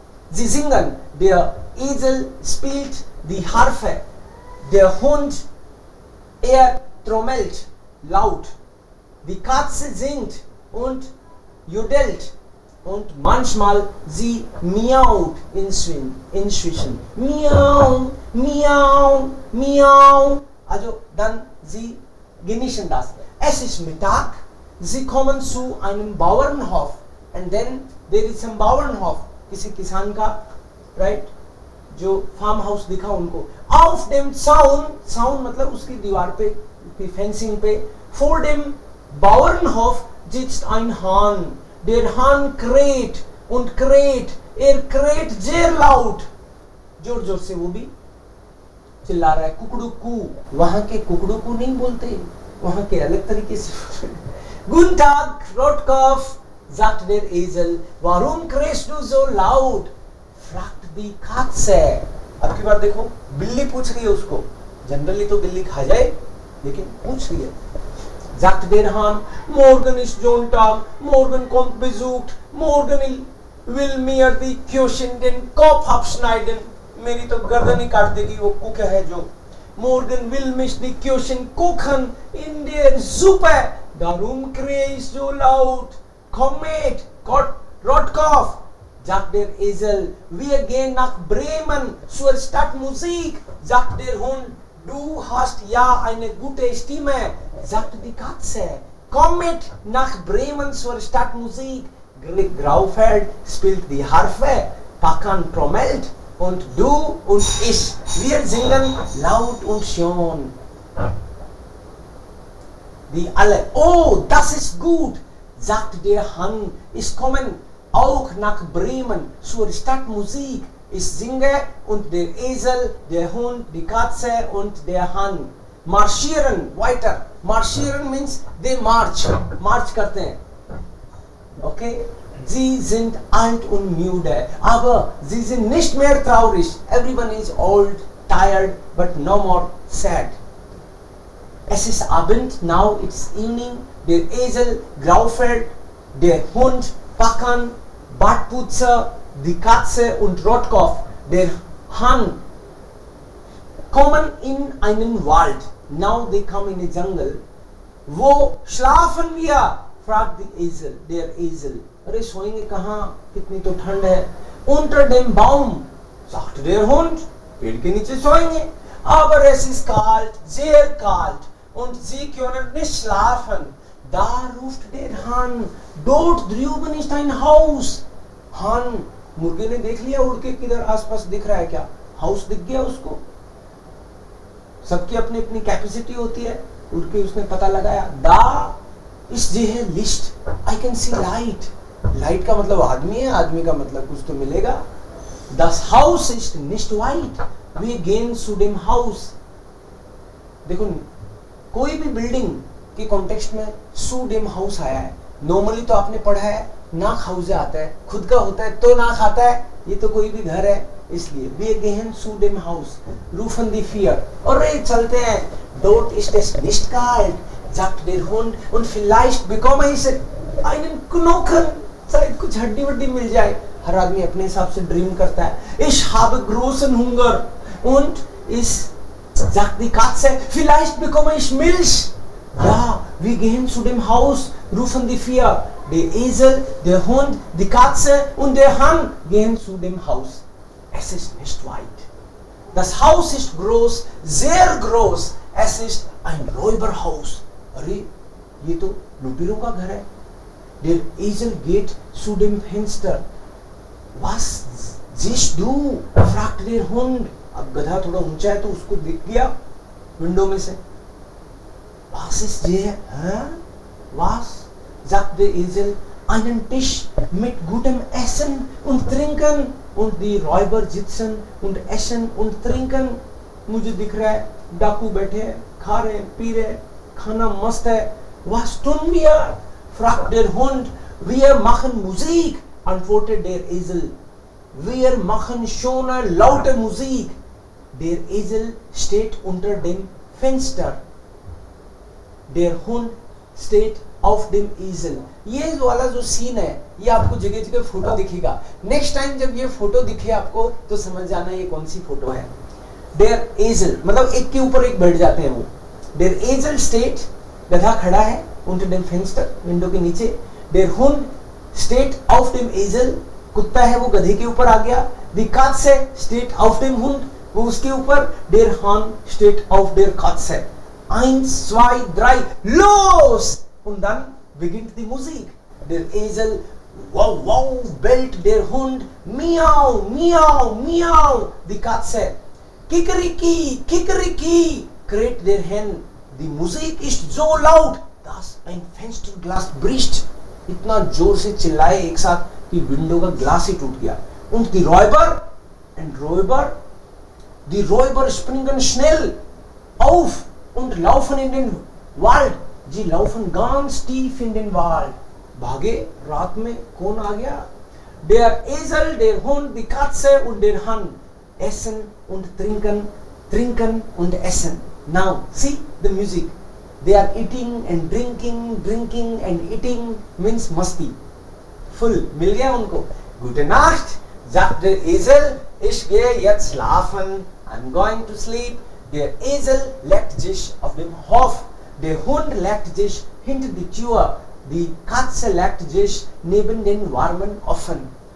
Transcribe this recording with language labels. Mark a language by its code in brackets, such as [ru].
[de] Sie singen, der Esel spielt die Harfe, der Hund, er trommelt laut, die Katze singt und jodelt und manchmal sie miaut inzwischen. Miau, miau, miau. Also dann sie genießen das. Es ist Mittag, sie kommen zu einem Bauernhof [en] and then there is some Bauernhof. [hi] किसी किसान का right जो farm house दिखा उनको. [de] Auf dem Zaun [hi] मतलब उसकी दीवार पे, फेंसिंग पे. [de] Vor dem Bauernhof sitzt ein Hahn. Der Hahn kräht und kräht. Er kräht sehr laut. [hi] जोर जोर से वो भी चिल्ला रहा है. कुकड़ुकू. वहां के कुकड़ुकू नहीं बोलते, वहां के अलग तरीके से. [de] Guten Tag, Rotkopf, sagt der Esel. Warum krähst du so laut? Fragt die Katze. [hi] अब की बार देखो, बिल्ली पूछ रही है उसको. जनरली तो बिल्ली खा जाए, लेकिन पूछ रही है. [de] Sagt der Hahn, morgen ist Sonntag, morgen kommt Besuch, morgen will mir die Köchin den Kopf abschneiden. [hi] मेरी तो गर्दन ही काट देगी वो कुक है जो. [de] Morgen will mich die Köchin kochen in der Suppe. Darum krähe ich so laut. Komm mit, Rotkopf, sagt der Esel. Wir gehen nach Bremen zur Stadtmusik. Sagt der Hund. Du hast ja eine gute Stimme, sagt die Katze. Kommet nach Bremen zur Stadtmusik. Graufeld spielt die Harfe, Pakan trommelt und du und ich, wir singen laut und schön. Die alle, oh, das ist gut, sagt der Hahn, ich komme auch nach Bremen zur Stadtmusik. Ich singe und der Esel, der Hund, die Katze und der Hahn marschieren weiter. [en] Marschieren means they march. [hi] March करते हैं. [en] Okay? [de] Sie sind alt und müde, aber sie sind nicht mehr traurig. [en] Everyone is old, tired, but no more sad. [de] Es ist Abend, [en] now it's evening. [de] Der Esel, Graufeld, der Hund, Pakan, Bartputzer, die Katze und Rotkopf, der Hahn, kommen in einen Wald. [en] Now they come in a jungle. [de] Wo schlafen wir? fragt der Esel. [hi] अरे सोएंगे कहाँ? कितनी तो ठंड है. [de] Unter dem Baum, sagt der Hund. [hi] पेड़ के नीचे सोएंगे. [de] Aber es ist kalt, sehr kalt. Und sie können nicht schlafen. Da ruft der Hahn. Dort drüben ist ein Haus. [hi] Hahn, मुर्गे ने देख लिया उड़ के किधर आसपास दिख रहा है क्या? हाउस दिख गया उसको. सबकी अपनी अपनी कैपेसिटी होती है. उड़ के उसने पता लगाया. [de] Da ist die Licht. [en] I can see light. [hi] Light का मतलब आदमी है, आदमी का मतलब कुछ तो मिलेगा. [de] Das Haus ist nicht weit. Wir gehen zu dem Haus. [hi] देखो कोई भी बिल्डिंग के कॉन्टेक्स्ट में [de] zu dem Haus [hi] आया है. नॉर्मली तो आपने पढ़ा है [de] nach Hause [hi] आता है, खुद का होता है तो nach आता है. ये तो कोई भी घर है इसलिए. [de] Wir gehen zu dem Haus. Rufen die vier. [hi] और चलते हैं. [de] Dort ist es nicht kalt, sagt der Hund. Und vielleicht bekomme ich einen Knochen. [hi] शायद कुछ हड्डी वड्डी मिल जाए. हर आदमी अपने हिसाब से ड्रीम करता है. [de] Ich habe großen Hunger und ich, sagt die Katze, vielleicht bekomme ich Milch. Ja, wir gehen zu dem Haus, rufen die vier. Der Esel, der Hund, die Katze und der Hahn gehen zu dem Haus. Es ist nicht weit. Das Haus ist groß, sehr groß. Es ist ein Räuberhaus. [hi] अरे ये तो लुटेरों का घर है. [de] Der Esel geht zu dem Fenster. Was siehst du? fragt der Hund. [hi] अब गधा थोड़ा ऊंचा है तो उसको दिख गया विंडो में से. [de] Was ist der? Was? sagt der Esel. Einen Tisch mit gutem Essen und Trinken. Und die Räuber sitzen und essen und trinken. [hi] मुझे दिख रहा है डाकू बैठे हैं, खा रहे हैं, पी रहे हैं, खाना मस्त है. [de] Was tun wir? fragt der Hund. Wir machen Musik, antwortet der Esel. Wir machen schöne, laute Musik. Der Esel steht unter dem Fenster. Der Hund steht auf dem Esel. [hi] ये वाला जो सीन है ये आपको जगह जगह फोटो दिखेगा. Next time जब ये फोटो दिखे आपको तो समझ जाना ये कौन सी फोटो है. [de] Der Esel [hi] मतलब एक के ऊपर एक बैठ जाते हैं वो. [de] Der Esel steht, [hi] गधा खड़ा है [de] unter dem Fenster, [hi] विंडो के नीचे. [de] Der Hund steht auf dem Esel, [hi] कुत्ता है वो गधे के ऊपर आ गया. [de] Die Katze steht auf dem Hund, [hi] वो उसके ऊपर. [de] Der Hahn steht auf der Katze. 1, 2, 3, los! Und dann beginnt die Musik. Der Esel, wow, wow, bellt der Hund, miau, miau, miau. Die Katze, kikeriki, kikeriki, kräht der Hen. Die Musik ist so laut, dass ein Fensterglas bricht. [hi] इतना जोर से चिल्लाए एक साथ कि window का glass ही टूट गया. [de] Und die Räuber und Räuber, die Räuber springen schnell auf und laufen in den Wald. जी laufen ganz tief in den Wald. [hi] भागे. रात में कौन आ गया? [de] Der Esel, der Hund, die Katze und der Hahn essen und trinken, trinken und essen. [en] Now see the music. They are eating and drinking, drinking and eating means masti. [hi] Full. मिल गया उनको. [de] Gute Nacht, sagt der Esel. Ich gehe jetzt schlafen. [en] I'm going to sleep. [de] Der Esel legt sich auf dem Hof. Der Hund legt sich hinter die Tür. Die Katze legt sich neben den warmen Ofen.